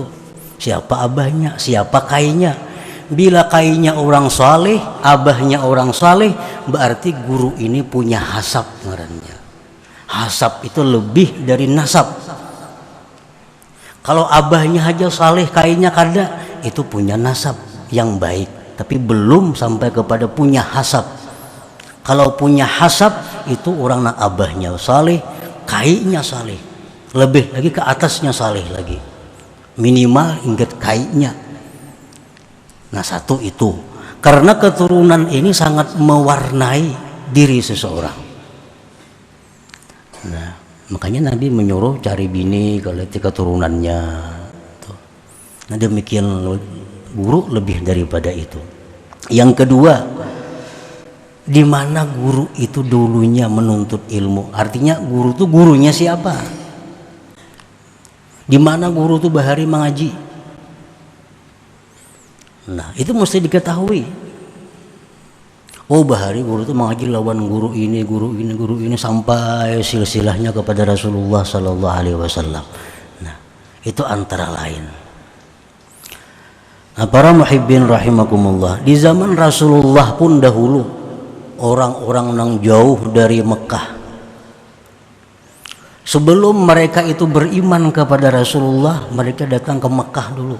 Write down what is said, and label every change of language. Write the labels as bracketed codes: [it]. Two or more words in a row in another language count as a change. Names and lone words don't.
[bjn] Siapa abahnya, siapa kainya. Bila kainya orang saleh, abahnya orang saleh, berarti guru ini punya hasab ngarannya. Hasab itu lebih dari nasab. Kalau abahnya aja saleh, kainya kada, itu punya nasab yang baik, tapi belum sampai kepada punya hasab. Kalau punya hasab itu orang nak abahnya saleh, kainya saleh, lebih lagi ke atasnya saleh lagi. minimal ingat kaitnya. Nah, satu itu karena keturunan ini sangat mewarnai diri seseorang. Nah, makanya Nabi menyuruh cari bini kalau itu keturunannya. Nah, demikian guru lebih daripada itu. Yang kedua, di mana guru itu dulunya menuntut ilmu? Artinya guru itu gurunya siapa? Di mana guru itu bahari mengaji? Nah, itu mesti diketahui. Oh, bahari guru itu mengaji lawan guru ini, guru ini, guru ini sampai silsilahnya kepada Rasulullah [ar] صلى الله عليه وسلم. [bjn] Nah, itu antara lain. Nah, para [ar] محبين رحمكم الله, [bjn] di zaman Rasulullah pun dahulu orang-orang yang jauh dari Mekah, sebelum mereka itu beriman kepada Rasulullah, mereka datang ke Mekah dulu.